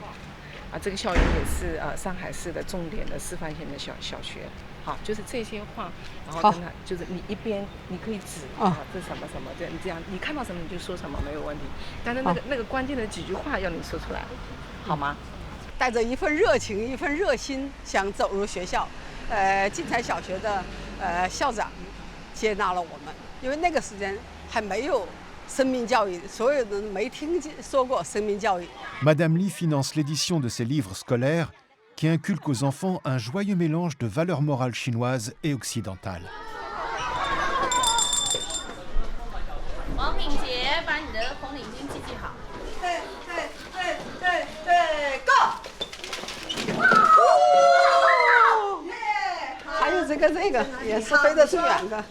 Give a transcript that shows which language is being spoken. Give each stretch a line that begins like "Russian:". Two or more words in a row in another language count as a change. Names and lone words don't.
Chinese: 啊，这个校园也是上海市的重点的示范性的小学，好，就是这些话，然后跟他就是你一边你可以指这什么什么，你这样你看到什么你就说什么没有问题，但是那个关键的几句话要你说出来，好吗？带着一份热情、一份热心，想走入学校。晋才小学的校长接纳了我们，因为那个时间还没有。
French: Madame Li finance l'édition de ces livres scolaires qui inculquent aux enfants un joyeux mélange de valeurs morales chinoises et occidentales.
Chinese: 王敏杰，把你的红领巾系好。对 ，Go！还有这个也是飞得最远的。